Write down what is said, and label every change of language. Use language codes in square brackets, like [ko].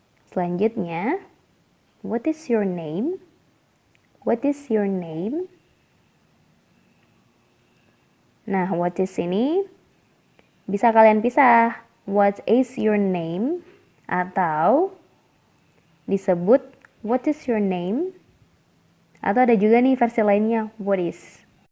[en] Selanjutnya, what is your name? What is your name? [id] Nah, [en] what is [id] ini bisa kalian pisah. [en] What is your name? [id] Atau disebut [en] what is your name? [id] Atau ada juga nih versi lainnya, [en] what is.